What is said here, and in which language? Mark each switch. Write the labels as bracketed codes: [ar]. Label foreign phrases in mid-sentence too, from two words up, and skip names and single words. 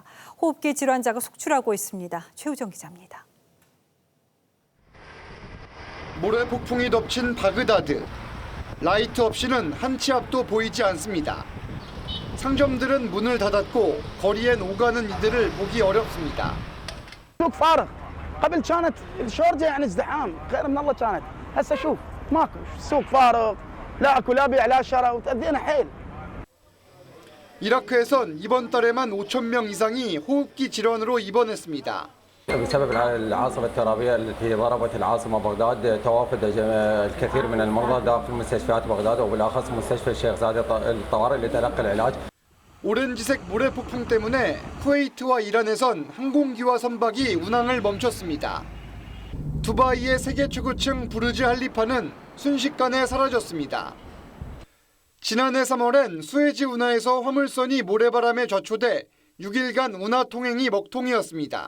[ko] 호흡기 질환자가 속출하고 있습니다. 최우정 기자입니다. 모래폭풍이 덮친 바그다드. 라이트 없이는 한 치 앞도 보이지 않습니다. 상점들은 문을 닫았고 거리엔 오가는 이들을 보기 어렵습니다. [ar] سوق فارغ قبل كانت الشورجه يعني ازدحام خير من الله كانت هسه شوف ماكو سوق فارغ لا اكو لا بيع لا شراء وتاذينا حيل. [ko] 이라크에선 이번 달에만 5,000명 이상이 호흡기 질환으로 입원했습니다. [ar] بسبب العاصفة الترابية التي ضربت العاصمة بغداد توافد الكثير من المرضى داخل مستشفيات بغداد وبالأخص مستشفى الشيخ زايد الطوارئ لتلقي العلاج. [ko] 오렌지색 모래폭풍 때문에 쿠웨이트와 이란에선 항공기와 선박이 운항을 멈췄습니다. 두바이의 세계 최고층 부르즈 할리파는 순식간에 사라졌습니다. 지난해 3월엔 수에즈 운하에서 화물선이 모래바람에 좌초돼 6일간 운하 통행이 먹통이었습니다.